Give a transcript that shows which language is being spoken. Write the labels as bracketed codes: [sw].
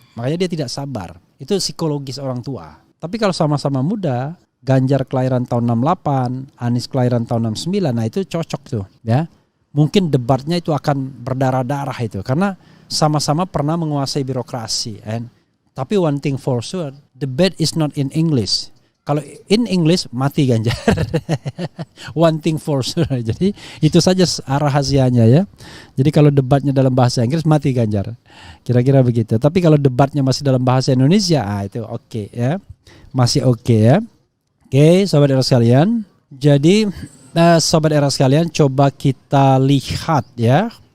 [id] Makanya dia tidak sabar. Itu psikologis orang tua. Tapi kalau sama-sama muda, Ganjar kelahiran tahun 68, Anies kelahiran tahun 69, nah itu cocok tuh ya. Mungkin debatnya itu akan berdarah-darah itu, karena sama-sama pernah menguasai birokrasi. Tapi [en] one thing for sure, debate is not in English. [id] Kalau in English mati Ganjar. [en] One thing for sure. [id] Jadi itu saja rahasianya ya. Jadi kalau debatnya dalam bahasa Inggris mati Ganjar. Kira-kira begitu. Tapi kalau debatnya masih dalam bahasa Indonesia, itu oke ya. Masih oke ya. Oke, sobat era sekalian. Jadi sobat era sekalian, coba kita lihat ya.